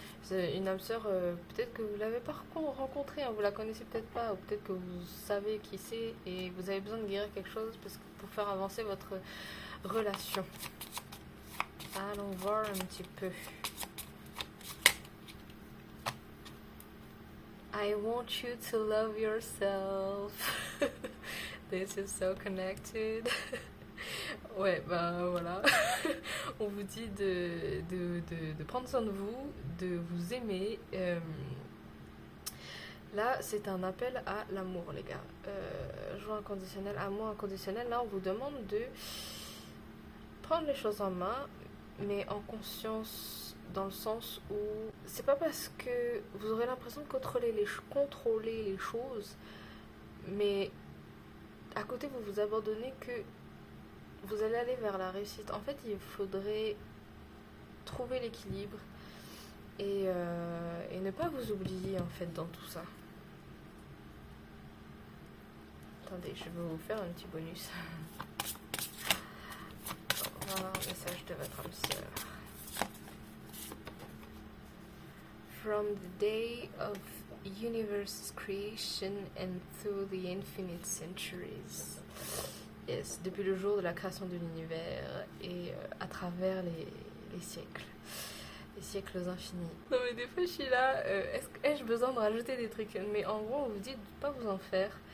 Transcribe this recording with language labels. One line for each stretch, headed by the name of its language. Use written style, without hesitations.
French: Une âme sœur, peut-être que vous ne l'avez pas rencontrée, hein, vous la connaissez peut-être pas, ou peut-être que vous savez qui c'est et vous avez besoin de guérir quelque chose pour faire avancer votre relation. Allons voir un petit peu.
English: I want you to love yourself. This is so connected.
French: Ouais, ben voilà. On vous dit de prendre soin de vous, de vous aimer. Là, c'est un appel à l'amour, les gars. Joie inconditionnelle, amour inconditionnel. Là, on vous demande de prendre les choses en main, mais en conscience, dans le sens où c'est pas parce que vous aurez l'impression de contrôler les choses, mais à côté, vous vous abandonnez que vous allez aller vers la réussite. En fait, il faudrait trouver l'équilibre et ne pas vous oublier en fait dans tout ça. Attendez, je vais vous faire un petit bonus. Voilà un message de votre âme sœur.
English: from the day of universe's creation and through the infinite centuries.
French: Yes, depuis le jour de la création de l'univers et à travers les siècles. Les siècles infinis. Non mais des fois je suis là, est-ce que ai-je besoin de rajouter des trucs? Mais en gros on vous dit de ne pas vous en faire.